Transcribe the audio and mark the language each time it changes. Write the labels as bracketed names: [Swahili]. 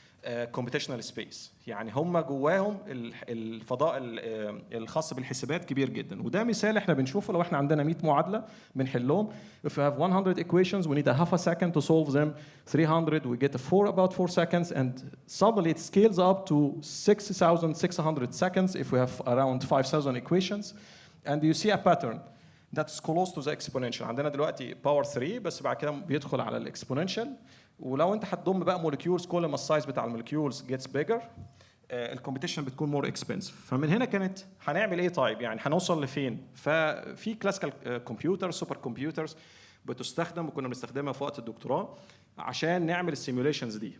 [English] computational space. [Arabic] يعني هم جواهم الفضاء الخاص بالحسابات كبير جدا. وده مثال احنا بنشوفه لو احنا عندنا 100 معادله بنحلهم. [English] If we have 100 equations we need a half a second to solve them. 300 we get about 4 seconds, and suddenly it scales up to 6,600 seconds if we have around 5,000 equations. And you see a pattern that's close to the exponential. [Arabic] عندنا دلوقتي باور 3 بس بعد كده بيدخل على الاكسبوننشال. ولو انت هتضم بقى مولكيولز كل ما السايز بتاع المولكيولز [English] gets bigger [Arabic] الكومبيتيشن بتكون [English] More expensive. [Arabic] فمن هنا كانت هنعمل ايه طيب؟ يعني هنوصل لفين؟ ففي كلاسيكال كمبيوتر سوبر كمبيوترز بتستخدم وكنا بنستخدمها في وقت الدكتوراه عشان نعمل السيميوليشنز دي.